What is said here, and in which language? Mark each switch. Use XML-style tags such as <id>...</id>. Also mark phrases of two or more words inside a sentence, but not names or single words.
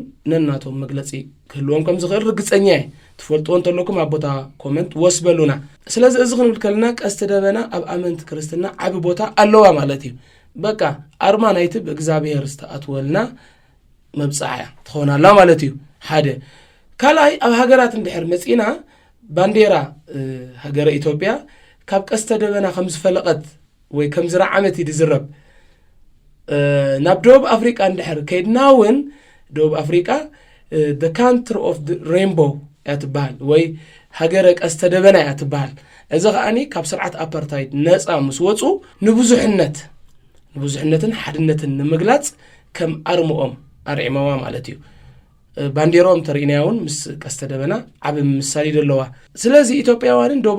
<ti>ነናቶም መግለጺ ክህልዎም ከም ዝኽእል ርግጸኛ እየ ትፈልጥዎ እንተለኩም ኣብ ቦታ ኮመንት ወስበሉና ስለዚ እዚ ክንብል ከለና ቀስተ ደበና ኣብ ኣመንቲ ክርስትና ዓብ ቦታ ኣለዋ ማለት እዩ በቃ ኣርማ ናይቲ ብእግዚኣብሔር ዝተኣትወልና መብጻዕያ ትኾናላ ማለት እዩ ሓደ ካልኣይ ኣብ ሃገራት እንድሕር መጺና ባንዴራ ሃገረ ኢትዮጵያ ካብ ቀስተ ደበና ከም ዝፈለቐት ወይ ከም ዝረዓመት ይዝረብ ናብ ደቡብ ኣፍሪቃ እንድሕር ከይድና እውን ደቡብ ኣፍሪቃ</ti> <en>the country of the rainbow</en> <ti>ያትበሃል ወይ ሃገረ ቀስተ ደበና ያትበሃል እዚ ኸኣኒ ካብ ስርዓት ኣፓርታይድ ነፃ ምስ ወፁ ንብዙሕነትን ሓድነትን ንምግላጽ ከም ኣርምኦም ኣርዒመዋ ማለት እዩ ባንዴሮም ተርኢናያውን ምስ ቀስተ ደበና ዓብ ምሳሌ ደለዋ ስለዚ ኢትዮጵያውያንን ደቡብ</ti>